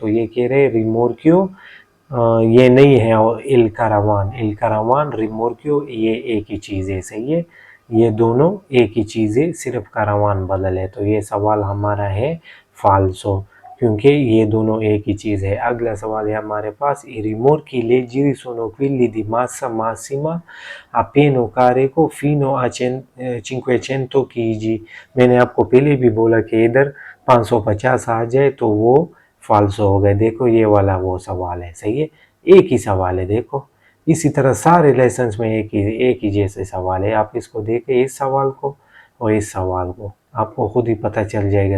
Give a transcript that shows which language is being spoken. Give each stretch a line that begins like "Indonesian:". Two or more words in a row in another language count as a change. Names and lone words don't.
Hindi: तो ये कह रहे रिमोर्क्यो ये नहीं है
Italian: il caravan
Hindi: रिमोर्क्यो ये एक ही चीज़ है। सही है, ये दोनों एक ही चीज़ है, सिर्फ कारावान बदल है। तो ये सवाल हमारा है फाल्सो, क्योंकि ये दोनों एक ही चीज़ है। अगला सवाल है हमारे पास,
Italian: i rimorchi leggeri sono quelli di massa massima appena carico fino a 500 kg।
Hindi: मैंने आपको पहले भी बोला कि इधर 550 आ जाए तो वो फाल्सो हो गए। देखो ये वाला वो सवाल है। सही है, एक ही सवाल है। देखो इसी तरह सारे लेसन्स में एक ही जैसे सवाल है। आप इसको देखें, इस सवाल को और इस सवाल को, आपको खुद ही पता चल जाएगा।